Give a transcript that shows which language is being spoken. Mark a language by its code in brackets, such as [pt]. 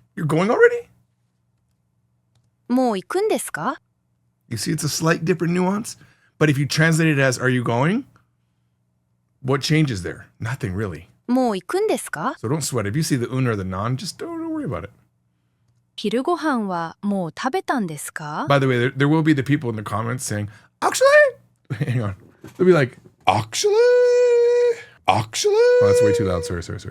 [en] You're going already? [ja] もう行くんですか? [en] You see, it's a slight different nuance, but if you translate it as, are you going? What changes there? Nothing really. [ja] もう行くんですか? [en] So don't sweat. If you see the un or the non, just don't worry about it. [ja] 昼ご飯はもう食べたんですか? [en] By the way, there will be the people in the comments saying, actually, hang on. They'll be like, actually. Oh, that's way too loud. Sorry.